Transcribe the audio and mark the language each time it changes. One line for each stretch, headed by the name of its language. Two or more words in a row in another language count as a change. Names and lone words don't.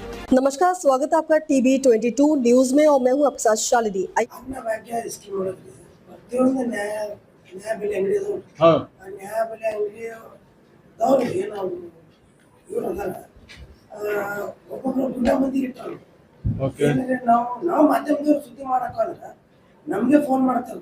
Hindi: नमस्कार, स्वागत है आपका टीवी 22 न्यूज में और मैं हूं आपके साथ शालिनी।
Kannada: ಪ್ರತಿಯೊಂದು ನ್ಯಾಯ ಬೆಲೆ ಅಂಗಡಿ ಅದಾವ. ಆ ನ್ಯಾಯ ಬೆಲೆ ಅಂಗಡಿಯವ್ರಿಗೆ ನಾವು ಇವ್ರು ಅದಾರ ಒಬ್ಬೊಬ್ರು ಗುಂಡ ಮಂದಿ ಇರ್ತಾರ. ಏನಂದ್ರೆ ನಾವು ಮಾಧ್ಯಮದವ್ರು ಸುದ್ದಿ ಮಾಡಕ್ಕಾಗಲ್ಲ, ನಮ್ಗೆ ಫೋನ್ ಮಾಡ್ತಾರೆ.